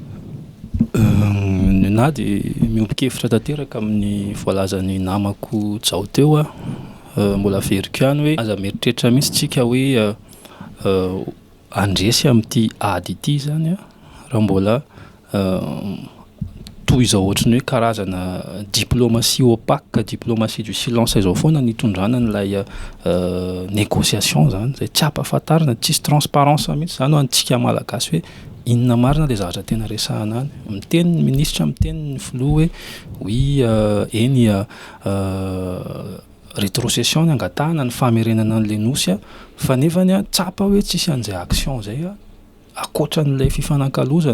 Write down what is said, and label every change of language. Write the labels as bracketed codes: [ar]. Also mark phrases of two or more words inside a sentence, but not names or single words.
[mg] Na dia miombon-kevitra tanteraka amin'ny voalazan'ny namako zao teo mbola veriko ihany hoe aza mieritreritra mihitsy tsika hoe andresy amin'ity ady ity zany raha mbola toy izao ohatrany hoe karazana [fr] diplomatie opaque, diplomatie du silence [mg] izao foana nitondrana n'ilay négociation zany zay tsy ampahafantarina, tsisy transparence mihitsy zany ho antsika malagasy hoe inona marina le zavatra tena resahana any. Miteny ny ministra, miteny ny filoha hoe oui eny rétrocession ny angatahana ny famerenana an'le nosy fa nefany tsapa hoe tsisy an'izay action zay akoatran'ilay fifanankalozana.